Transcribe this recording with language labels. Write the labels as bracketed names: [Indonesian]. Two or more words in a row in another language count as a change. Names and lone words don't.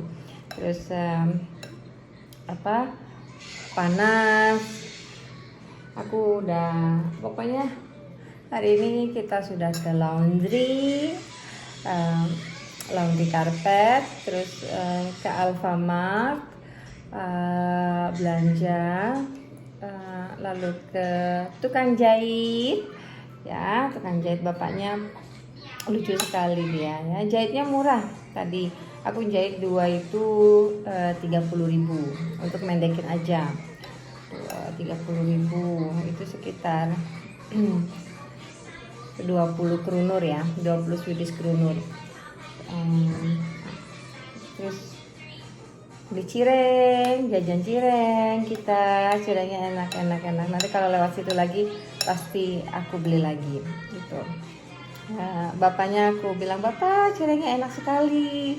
[Indonesian] Terus panas, aku udah, pokoknya hari ini kita sudah ke laundry karpet, terus ke Alfamart belanja, lalu ke tukang jahit ya. Tukang jahit bapaknya lucu sekali dia ya, jahitnya murah. Tadi aku jahit 2 itu 30.000 untuk mendekin aja. 30.000 itu sekitar 20 kronor ya, 20 [English] Swedish kronor. [Indonesian] Terus beli cireng, jajan cireng kita, cirengnya enak. Nanti kalau lewat situ lagi pasti aku beli lagi gitu. Nah, bapaknya aku bilang, bapak cirengnya enak sekali.